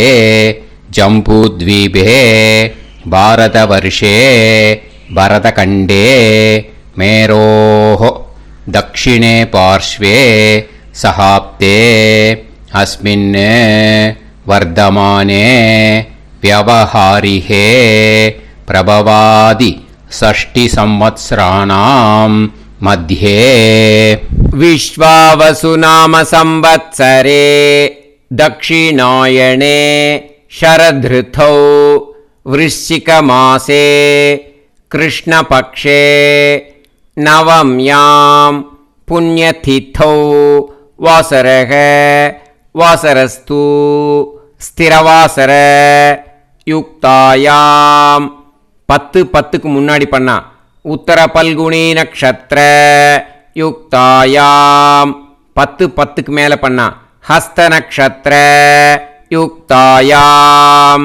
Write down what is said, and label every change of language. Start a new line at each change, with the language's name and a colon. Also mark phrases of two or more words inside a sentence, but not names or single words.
Sanskrit: जम्बूद्वीपे भारतवर्षे भरतखण्डे मेरोः दक्षिणे पार्श्वे शकाब्दे अस्मिन् वर्तमाने व्यवहारिहे प्रभवादि षष्टि संवत्सराणां मध्ये विश्वावसु नाम संवत्सरे दक्षिणायणे शरदृतौ वृश्चिकमासे कृष्णपक्षे नवम्यां पुण्यतिथौ वासरः वासरस्तु स्थिरवासर युक्तायाम्. 10
Tamil: முன்னாடி பண்ணா
Sanskrit: उत्तर फल्गुनी नक्षत्र युक्तायाम्. 10
Tamil: மேல பண்ணா
Sanskrit: हस्त नक्षत्र युक्तायाम्.